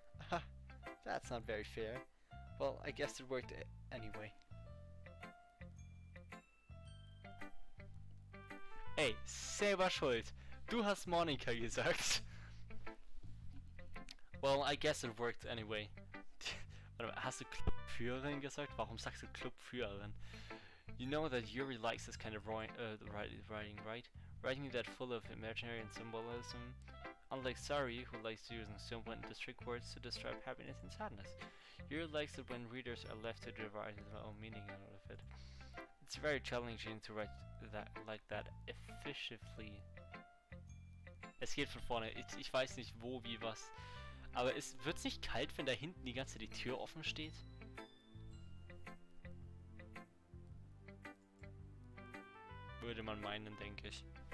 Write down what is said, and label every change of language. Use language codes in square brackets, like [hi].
[en] Aha, that's not very fair. Well, I guess it worked anyway. [de] Ey, selber schuld. Du hast Monika gesagt. [en] Well, I guess it worked anyway. [de] Warte mal, hast du Clubführerin gesagt? Warum sagst du Clubführerin? [en] You know that Yuri likes this kind of writing, right? Writing that full of imaginary and symbolism. Unlike Sari, who likes using simple and distinct words to describe happiness and sadness. Yuri likes it when readers are left to derive their own meaning out of it. It's very challenging to write that like that effectively. [de] Es geht von vorne. Ich weiß nicht wo, wie, was. Aber wird's nicht kalt, wenn da hinten die ganze Zeit die Tür offen steht? Würde man meinen, denke ich.